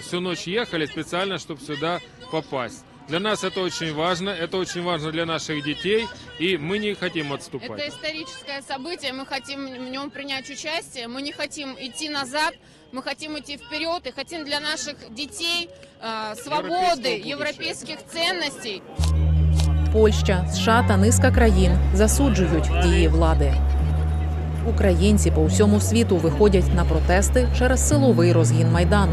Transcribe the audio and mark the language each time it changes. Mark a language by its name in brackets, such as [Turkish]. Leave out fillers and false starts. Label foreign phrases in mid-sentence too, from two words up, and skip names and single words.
[Russian] Всю ночь ехали специально, чтобы сюда попасть. Для нас это очень важно для наших детей, и мы не хотим отступать. Это историческое событие, мы хотим в нем принять участие, мы не хотим идти назад, мы хотим идти вперед и хотим для наших детей свободы, [Ukrainian] європейських цінностей. Польща, США та низка країн засуджують дії влади. Українці по всьому світу виходять на протести через силовий розгін Майдану.